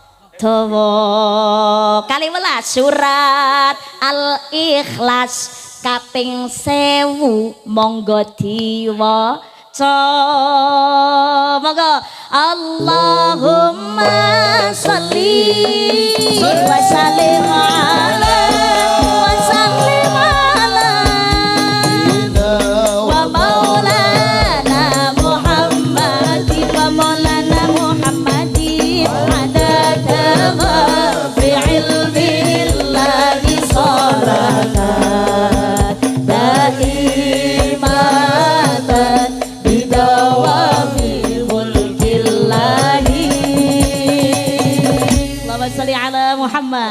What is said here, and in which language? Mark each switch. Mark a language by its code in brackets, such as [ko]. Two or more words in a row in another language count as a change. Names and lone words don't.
[jv] Kali 11 surat Al-Ikhlas kaping 1000 monggo diwaca. [ar] Monggo اللهم صل وسلم على وسلم على ومولانا محمد ومولانا محمد عدد ما في علم الله صلاة دائمة بدوام ملك الله. اللهم صل على محمد.